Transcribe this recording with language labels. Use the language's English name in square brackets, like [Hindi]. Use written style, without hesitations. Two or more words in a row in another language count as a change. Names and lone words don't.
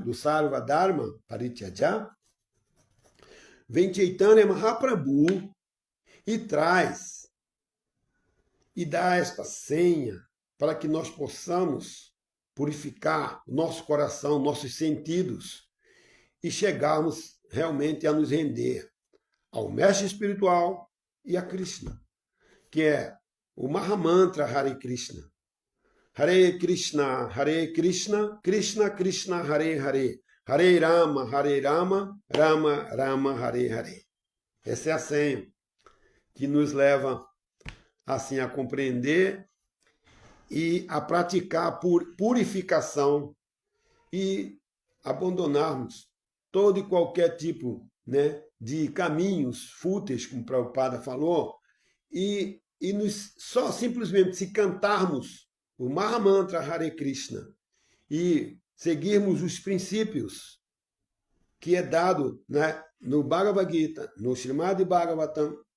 [Sanskrit] do सर्व धर्म परित्यज, [Portuguese] vem Chaitanya Mahaprabhu e traz e dá esta senha para que nós possamos purificar o nosso coração, nossos sentidos e chegarmos realmente a nos render ao mestre espiritual e a Krishna, que é o Mahamantra Hare Krishna. [Sanskrit] हरे कृष्ण, कृष्ण कृष्ण, हरे हरे, हरे राम, राम राम, हरे हरे. [Portuguese] Essa é a senha que nos leva assim a compreender e a praticar por purificação e abandonarmos todo e qualquer tipo, né, de caminhos fúteis, como o Prabhupada falou, e só simplesmente se cantarmos o Mahamantra Hare Krishna e seguirmos os princípios que é dado, né, no Bhagavad Gita, no Srimad Bhagavatam,